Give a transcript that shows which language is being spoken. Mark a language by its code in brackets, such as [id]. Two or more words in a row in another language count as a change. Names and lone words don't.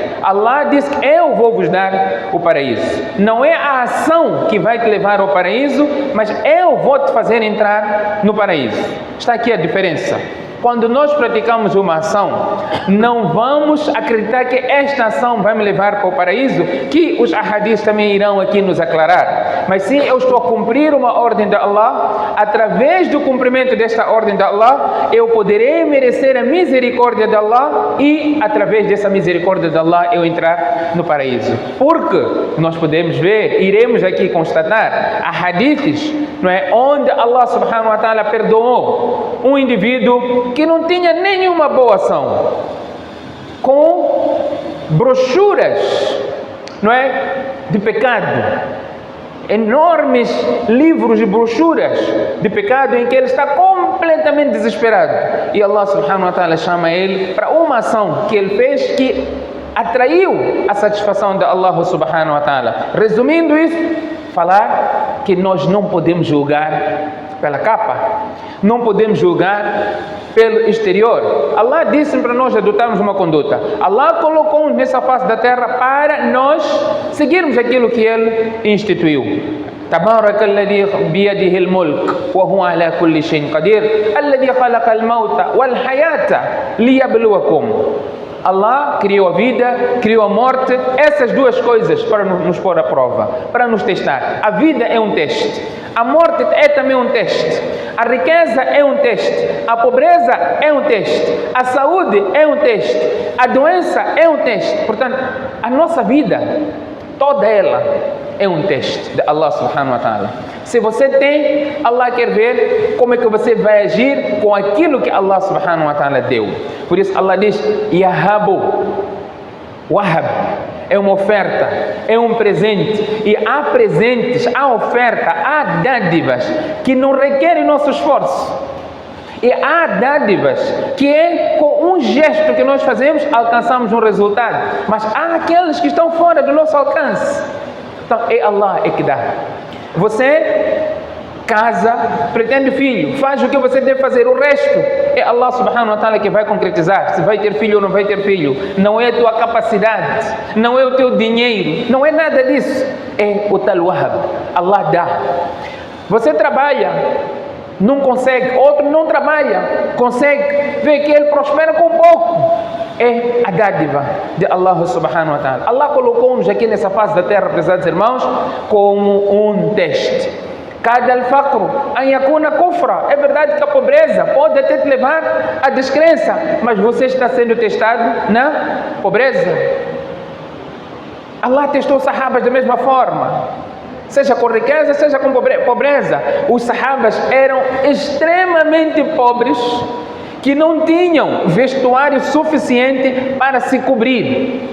[pt] Allah disse que eu vou vos dar o paraíso. Não é a ação que vai te levar ao paraíso, mas eu vou te fazer entrar no paraíso. Está aqui a diferença. Quando nós praticamos uma ação, não vamos acreditar que esta ação vai me levar para o paraíso, que os ahadis também irão aqui nos aclarar. Mas sim, eu estou a cumprir uma ordem de Allah. Através do cumprimento desta ordem de Allah, eu poderei merecer a misericórdia de Allah e, através dessa misericórdia de Allah, eu entrar no paraíso. Porque nós podemos ver, iremos aqui constatar, hadiths, não é, onde Allah [ar] سبحانه وتعالى [pt] perdoou um indivíduo que não tinha nenhuma boa ação, com brochuras, não é, de pecado, enormes livros e brochuras de pecado em que ele está completamente desesperado, e Allah [ar] سبحانه وتعالى [pt] chama ele para uma ação que ele fez que atraiu a satisfação de Allah [ar] سبحانه وتعالى. [pt] Resumindo isso, falar que nós não podemos julgar pela capa, não podemos julgar pelo exterior. Allah disse para nós adotarmos uma conduta. Allah colocou-nos nessa face da terra para nós seguirmos aquilo que Ele instituiu. [ar] تبارك الذي بيده الملك وهو على كل شيء قدير الذي خلق الموت والحياة ليبلوكم. [pt] Allah criou a vida, criou a morte, essas duas coisas para nos pôr à prova, para nos testar. A vida é um teste, a morte é também um teste, a riqueza é um teste, a pobreza é um teste, a saúde é um teste, a doença é um teste. Portanto, a nossa vida, toda ela, é um teste de Allah [ar] سبحانه وتعالى. [pt] Se você tem, Allah quer ver como é que você vai agir com aquilo que Allah [ar] سبحانه وتعالى [pt] deu. Por isso Allah diz, Yahabu, Wahab, é uma oferta, é um presente. E há presentes, há oferta, há dádivas que não requerem nosso esforço. E há dádivas que é com um gesto que nós fazemos, alcançamos um resultado. Mas há aqueles que estão fora do nosso alcance. Então, é Allah que dá. Você casa, pretende filho, faz o que você deve fazer. O resto é Allah [ar] سبحانه وتعالى [pt] que vai concretizar. Se vai ter filho ou não vai ter filho. Não é a tua capacidade, não é o teu dinheiro, não é nada disso. É o tal wahab. Allah dá. Você trabalha, não consegue, outro não trabalha, consegue, vê que ele prospera com pouco. É a dádiva de Allah [ar] سبحانه وتعالى. [pt] Allah colocou-nos aqui nessa face da terra, prezados irmãos, como um teste. [ar] كاد الفقر أن يكون كفرا. [pt] É verdade que a pobreza pode até te levar à descrença, mas você está sendo testado na pobreza. Allah testou os sahabas da mesma forma, seja com riqueza, seja com pobreza. Os sahabas eram extremamente pobres, que não tinham vestuário suficiente para se cobrir.